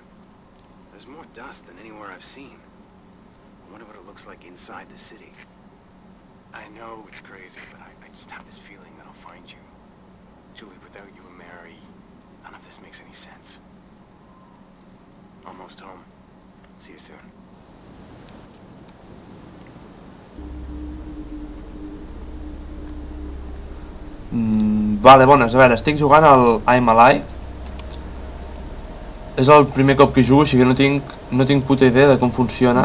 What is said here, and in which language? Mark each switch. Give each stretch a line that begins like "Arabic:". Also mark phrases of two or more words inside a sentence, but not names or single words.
English: There's more dust than anywhere I've seen. I wonder what it looks like inside the city. I know it's crazy, but I just have this feeling that I'll find you. Julie, without you and Mary, none of this makes any sense. Almost home. See you soon.
Catalan: Vale, bones, a veure, estic jugant al I'm Alive. És el primer cop que jugo, així que no tinc puta idea de com funciona.